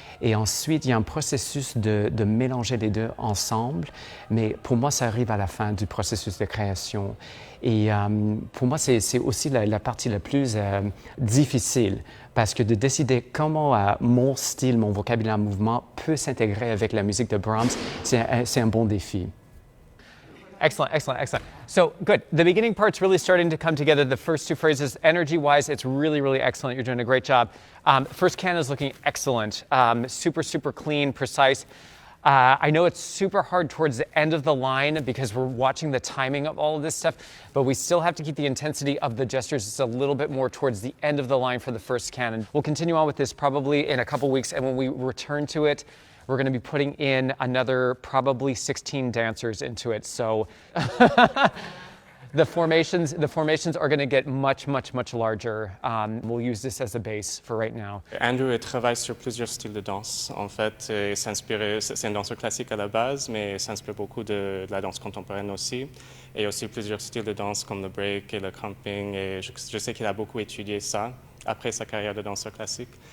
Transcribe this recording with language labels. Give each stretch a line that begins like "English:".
French: Et ensuite, il y a un processus de mélanger les deux ensemble, mais pour moi, ça arrive à la fin du processus de création. Et pour moi, c'est aussi la partie la plus difficile, parce que de décider comment mon style, mon vocabulaire mouvement peut s'intégrer avec la musique de Brahms, c'est un bon défi.
English: Excellent, excellent, excellent. So good. The beginning part's really starting to come together. The first two phrases, energy-wise, it's really, really excellent. You're doing a great job. First can is looking excellent. Super, super clean, precise. I know it's super hard towards the end of the line because we're watching the timing of all of this stuff, but we still have to keep the intensity of the gestures just a little bit more towards the end of the line for the first canon. We'll continue on with this probably in a couple weeks, and when we return to it, we're going to be putting in another probably 16 dancers into it. So the formations are going to get much, much, much larger. We'll use this as a base for right now.
French: Andrew travaille sur plusieurs styles de danse. En fait, c'est un danseur classique à la base, mais il s'inspire beaucoup de la danse contemporaine aussi. Et aussi plusieurs styles de danse comme le break et le cramping. Et je sais qu'il a beaucoup étudié ça après sa carrière de danseur classique.